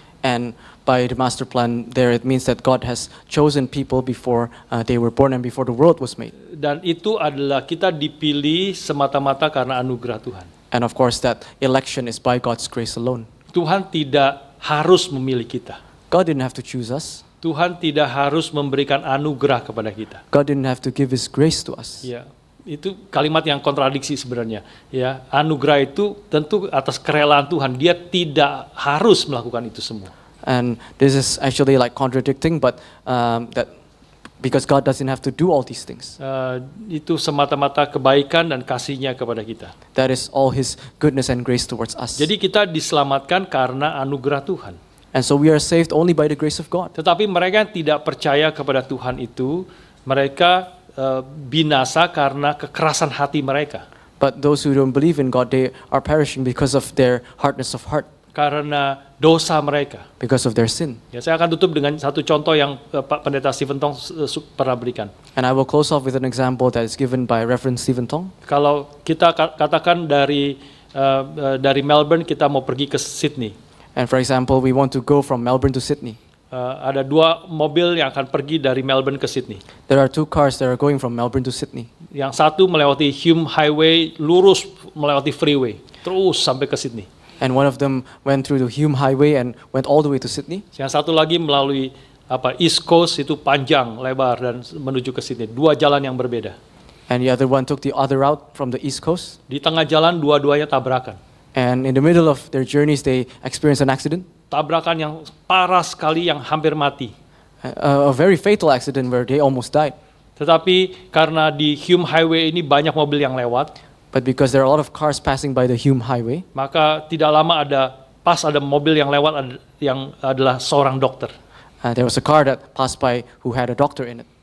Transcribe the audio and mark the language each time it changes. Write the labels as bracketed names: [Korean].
[English] And by the master plan there, it means that God has chosen people before they were born and before the world was made. [Indonesian] Dan itu adalah kita dipilih semata-mata karena anugerah Tuhan. [English] And of course that election is by God's grace alone. [Indonesian] Tuhan tidak harus memilih kita. [English] God didn't have to choose us. [Indonesian] Tuhan tidak harus memberikan anugerah kepada kita. [English] God didn't have to give His grace to us. [Indonesian] Ya, itu kalimat yang kontradiksi sebenarnya. Ya, anugerah itu tentu atas kerelaan Tuhan. Dia tidak harus melakukan itu semua. [English] And this is actually like contradicting, but that because God doesn't have to do all these things. [Indonesian] Itu semata-mata kebaikan dan kasih-Nya kepada kita. [English] That is all His goodness and grace towards us. [Indonesian] Jadi kita diselamatkan karena anugerah Tuhan. [English] And so we are saved only by the grace of God. [Indonesian] Tetapi mereka yang tidak percaya kepada Tuhan itu, mereka binasa karena kekerasan hati mereka. [English] But those who don't believe in God, they are perishing because of their hardness of heart, [Indonesian] Karena dosa mereka. [English] because of their sin. [Indonesian] Ya, saya akan tutup dengan satu contoh yang Pak Pendeta Stephen Tong pernah berikan. [English] And I will close off with an example that is given by Reverend Stephen Tong. [Indonesian] Kalau kita katakan dari Melbourne kita mau pergi ke Sydney, [English] And for example, we want to go from Melbourne to Sydney. [Indonesian] ada dua mobil yang akan pergi dari Melbourne ke Sydney. [English] There are two cars that are going from Melbourne to Sydney. [Indonesian] Yang satu melewati Hume Highway, lurus melewati freeway, terus sampai ke Sydney. [English] And one of them went through the Hume Highway and went all the way to Sydney. [Indonesian] Yang satu lagi melalui East Coast, itu panjang, lebar dan menuju ke Sydney. Dua jalan yang berbeda. [English] And the other one took the other route from the East Coast. [Indonesian] Di tengah jalan dua-duanya tabrakan. [English] And in the middle of their journeys, they experienced an accident. [Indonesian] Tabrakan yang parah sekali, yang hampir mati. [English] A very fatal accident where they almost died. [Indonesian] Tetapi karena di Hume Highway ini banyak mobil yang lewat, [English] But because there are a lot of cars passing by the Hume Highway, [Indonesian] maka tidak lama ada mobil yang lewat yang adalah seorang dokter. [English] there was a car that passed by who had a doctor in it.